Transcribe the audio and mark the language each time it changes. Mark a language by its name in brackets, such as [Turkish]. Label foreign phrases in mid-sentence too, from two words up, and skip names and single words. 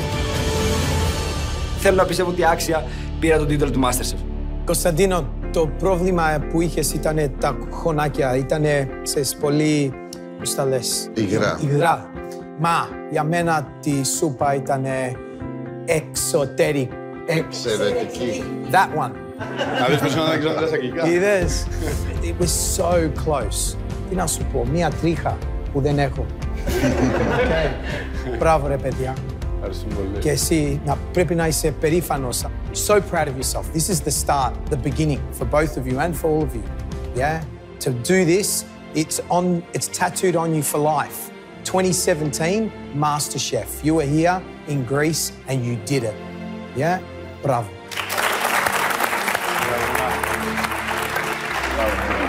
[Greek] Θέλω να πιστεύω ότι άξια πήρα τον τίτλο του Masterchef. Κωνσταντίνο, το πρόβλημα που είχες ήταν τα χωνάκια, ήταν σε πολύ, πώς τα λες, υγρά. Μα για μένα τη σούπα ήταν εξωτερική. [English] That one. [Greek] Να δεις πως είναι να ξέρω στα αγγλικά. Είδες, [English] it was so close. [Greek] Τι να σου πω, μία τρίχα που δεν έχω. Μπράβο ρε παιδιά. Και εσύ πρέπει να είσαι περήφανος. [English] So proud of yourself. This is the start, the beginning for both of you and for all of you. Yeah? To do this, it's tattooed on you for life. 2017, MasterChef. You were here in Greece and you did it. Yeah? Bravo.